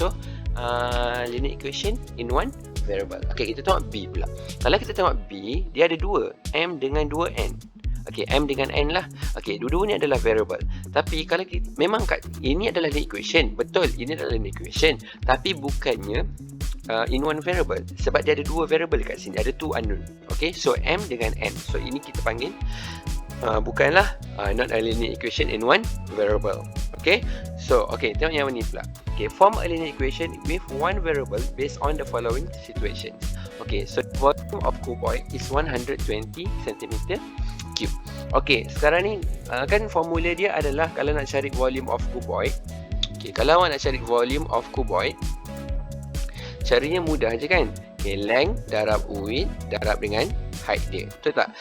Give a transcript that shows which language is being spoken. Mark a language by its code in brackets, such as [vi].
[en] So linear equation in one variable. [ms] Okay, kita tengok B pula. Kalau kita tengok B, dia ada 2, M dengan 2N. Okay, M dengan N lah. Okay, dua-dua ni adalah variable. Tapi kalau kita, memang ini adalah linear equation. Betul, ini adalah linear equation. Tapi bukannya [en] in one variable. [ms] Sebab dia ada 2 variable kat sini. Ada 2 unknown. Okay, so M dengan N. So ini kita panggil bukanlah [en] not a linear equation in one variable. [ms] Okay, so okay, tengok yang ni pula. [en] Okay, form a linear equation with one variable based on the following situations. Okay, so volume of cuboid is 120 cm cube. [ms] Okay, sekarang ni kan formula dia adalah kalau nak cari volume of cuboid. Okay, kalau awak nak cari volume of cuboid, caranya mudah je kan. Okay, length darab width darab dengan height dia. Betul tak?